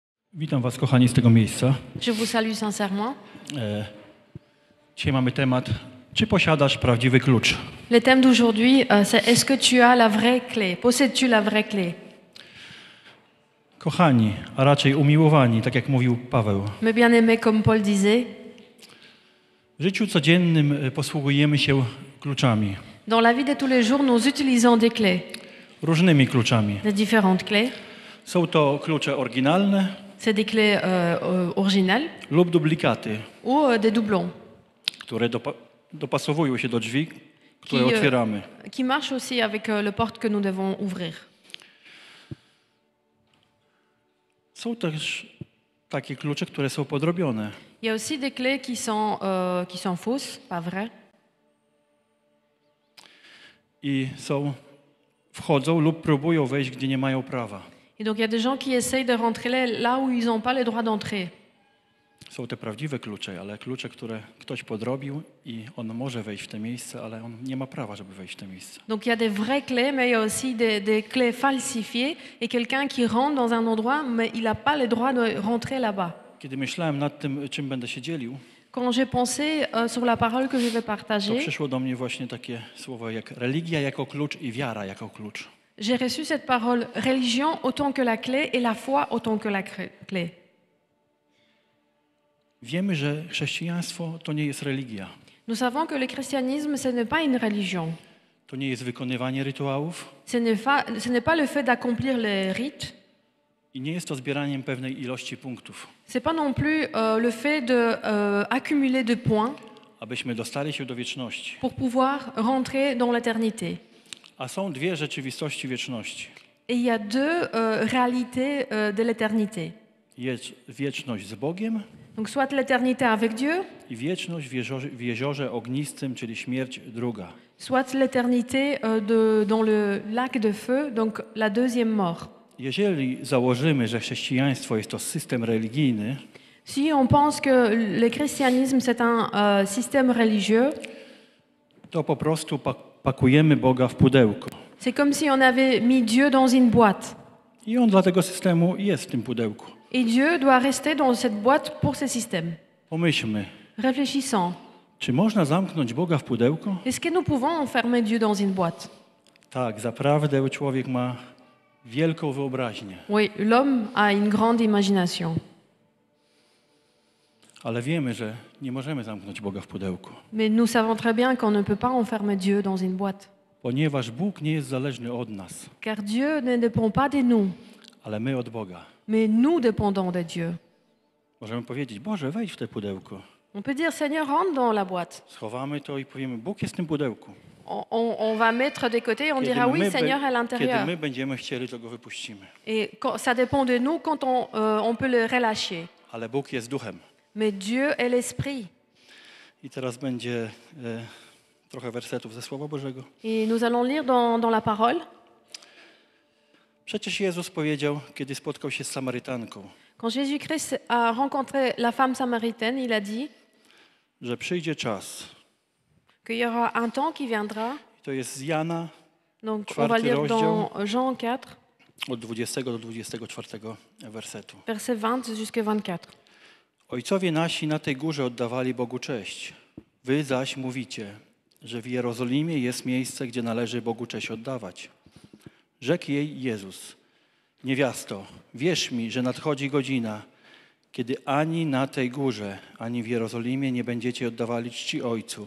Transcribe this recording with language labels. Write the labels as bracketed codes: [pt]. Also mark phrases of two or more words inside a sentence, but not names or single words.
[pl] Witam Was, kochani, z tego miejsca. [fr] Je vous salue sincèrement. [pl] Dzisiaj mamy temat, czy posiadasz prawdziwy klucz? [fr] Le thème d'aujourd'hui, c'est est-ce que tu as la vraie clé? Possèdes-tu la vraie clé? [pl] Kochani, a raczej umiłowani, tak jak mówił Paweł. [fr] Mes bien-aimés, comme Paul disait, [pl] W życiu codziennym posługujemy się kluczami. [fr] dans la vie de tous les jours, nous utilisons des clés, [pl] Różnymi kluczami. [fr] des différentes clés. [pl] Są to klucze oryginalne [fr] C'est des clés originales [pl] lub duplikaty, [fr] ou des doublons [pl] które dopasowują się do drzwi, które [fr] Qui, [pl] otwieramy. [fr] qui marchent aussi avec le porte que nous devons ouvrir. [pl] Są też takie klucze, które są podrobione. [fr] Il y a aussi des clés qui sont fausses, pas vraies, [pl] I wchodzą lub próbują wejść, gdzie nie mają prawa. [fr] et donc il y a des gens qui essayent de rentrer là où ils n'ont pas le droit d'entrer. [pl] Są te prawdziwe klucze, ale klucze, które ktoś podrobił i on może wejść w te miejsce, ale on nie ma prawa, żeby wejść w te miejsce. [fr] Donc il y a des vraies clés, mais il y a aussi des clés falsifiées et quelqu'un qui rentre dans un endroit, mais il n'a pas le droit de rentrer là-bas. [pl] Kiedy myślałem nad tym, czym będę się dzielił, [fr] Quand j'ai pensé sur la parole que je vais [pl] to [fr] partager, [pl] przyszło do mnie właśnie takie słowa jak religia jako klucz i wiara jako klucz. [fr] j'ai reçu cette parole religion autant que la clé et la foi autant que la clé. [pl] Wiemy, że chrześcijaństwo to nie jest religia. [fr] Nous savons que le christianisme, ce n'est pas une religion. [pl] To nie jest wykonywanie rytuałów [fr] Ce n'est pas le fait d'accomplir les rites. [pl] i nie jest to zbieraniem pewnej ilości punktów, [fr] C'est pas non plus le fait de accumuler de points [pl] abyśmy dostali się do wieczności. [fr] pour pouvoir rentrer dans l'éternité. [pl] A są dwie rzeczywistości wieczności. [fr] Et il y a deux réalités de l'éternité. [pl] Jest wieczność z Bogiem [fr] Donc soit l'éternité avec Dieu, [pl] i wieczność w jeziorze ognistym, czyli śmierć druga. [fr] soit l'éternité dans le lac de feu, donc la deuxième mort. [pl] Jeżeli założymy, że chrześcijaństwo jest to system religijny, [fr] Si on pense que le christianisme c'est un système religieux, [pl] to po prostu pakujemy Boga w pudełko. [fr] c'est comme si on avait mis Dieu dans une boîte. [pl] I on dla tego systemu jest w tym pudełku. [fr] Et Dieu doit rester dans cette boîte pour ce système. [pl] Pomyślmy, [fr] Réfléchissons. [pl] czy można zamknąć Boga w pudełko? [fr] Est-ce que nous pouvons enfermer Dieu dans une boîte? [pl] Tak, zaprawdę człowiek ma wielką wyobraźnię. [fr] Oui, l'homme a une grande imagination. [pl] Ale wiemy, że nie możemy zamknąć Boga w pudełku. [fr] Mais nous savons très bien qu'on ne peut pas enfermer Dieu dans une boîte. [pl] Ponieważ Bóg nie jest zależny od nas, [fr] Car Dieu ne dépend pas de nous, [pl] ale my od Boga. [fr] mais nous dépendons de Dieu. [pl] Możemy powiedzieć, Boże, wejdź w te pudełko. [fr] On peut dire, Seigneur, rentre dans la boîte. [pl] Schowamy to i powiemy, Bóg jest w tym pudełku. [fr] On va mettre de côté et on dira, oui, Seigneur, à [pl] Kiedy [fr] l'intérieur. [pl] my będziemy chcieli, to go wypuścimy. [fr] Et ça dépend de nous quand on peut le relâcher. [pl] Ale Bóg jest duchem. [fr] Mais Dieu est l'Esprit. [pl] I teraz będzie trochę wersetów ze Słowa Bożego. [fr] Et nous allons lire dans la parole. [pl] Przecież Jezus powiedział, kiedy spotkał się z Samarytanką, [fr] Quand Jésus-Christ a rencontré la femme samaritaine, il a dit [pl] że przyjdzie czas. [fr] qu'il y aura un temps qui viendra. [pl] To jest z Jana [fr] Donc on va lire dans Jean 4, [pl] od 20 do 24 wersetu. [fr] verset 20 jusqu'à 24. [pl] Ojcowie nasi na tej górze oddawali Bogu cześć. Wy zaś mówicie, że w Jerozolimie jest miejsce, gdzie należy Bogu cześć oddawać. Rzekł jej Jezus: niewiasto, wierz mi, że nadchodzi godzina, kiedy ani na tej górze, ani w Jerozolimie nie będziecie oddawali czci Ojcu.